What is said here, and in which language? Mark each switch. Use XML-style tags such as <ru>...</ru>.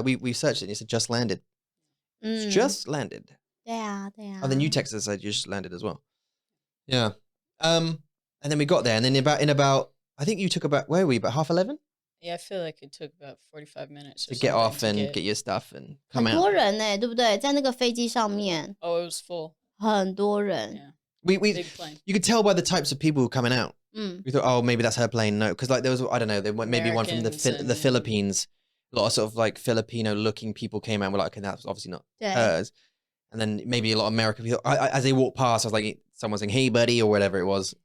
<en>We searched it and it said just landed. It's just landed.</en> <zh>对啊对啊</zh> <en>Oh, then you texted us said you just landed as well. Yeah. And then we got there and then in about I think you took about where were we? About 11:30? Yeah, I feel like it took about 45 minutes To get off and get your stuff and come</en> <zh>很多</zh> <en>out.</en> <zh>人呢对不对在那个飞机上面</zh> <en>Oh, it was full.</en> <zh>很多人</zh> <en>Yeah. We Big plane. you could tell by the types of people coming out.</en> <zh>嗯</zh> <en>We thought, oh, maybe that's her plane. No, because like there was, I don't know, there went maybe one from the Americans Philippines. A lot of sort of like Filipino-looking people came out. We're like, okay, that's obviously not</en> <zh>对</zh> <en>hers. And then maybe a lot of American people. As they walked past, I was like, someone saying, "Hey, buddy," or whatever it was.</en>